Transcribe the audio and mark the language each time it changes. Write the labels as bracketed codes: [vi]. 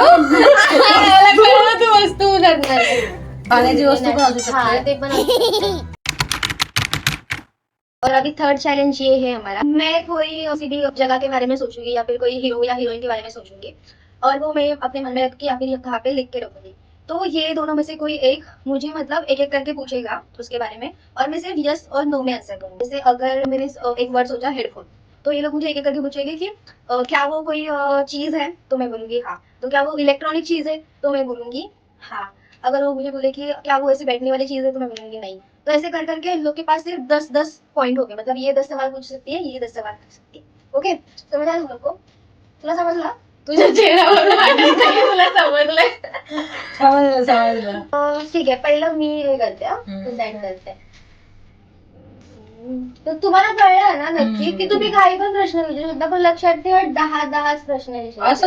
[mr] मला कळलं तू वस्तू उदाहरणार आहे. पाण्याची वस्तू पण असू [hi] हाँ [mr] शकते. ते पण [hi] और अभी थर्ड चैलेंज ये है हमारा, मैं कोई किसी भी जगह के बारे में सोचूंगी या फिर कोई हीरो या हीरोइन के बारे में सोचूंगी और वो मैं अपने मन में रख के या फिर कहाँ पे लिख के रखूंगी। तो ये दोनों में से कोई एक मुझे मतलब एक एक करके पूछेगा उसके बारे में और मैं सिर्फ यस और नो में आंसर करूंगी। जैसे अगर मैंने एक वर्ड सोचा हेडफोन, तो ये लोग मुझे एक एक करके पूछेंगे कि क्या वो कोई चीज है, तो मैं बोलूंगी हाँ। तो क्या वो इलेक्ट्रॉनिक चीज है, तो मैं बोलूंगी हाँ। अगर वो मुझे बोले कि क्या वो ऐसे बैठने वाली चीज है, तो मैं बोलूंगी नहीं। तो ऐसे कर करके इन लोग के पास सिर्फ 10-10 पॉइंट हो गए, मतलब ये 10 सवाल पूछ सकती है, ये 10 सवाल पूछ सकती है। ओके, समझ आया तुम लोग को? [mr] तुला समजला? तुझ्या चेहऱ्यावर वाटलं की तुला समजलंय. समजलं. ठीक आहे, पहिलं मी हे करते डिसाईड करते. तर तुम्हाला कळलं ना नक्की की तुम्ही काही पण प्रश्न विचारू शकता, पण लक्षात ठेवा 10-10 प्रश्न विचारायचे.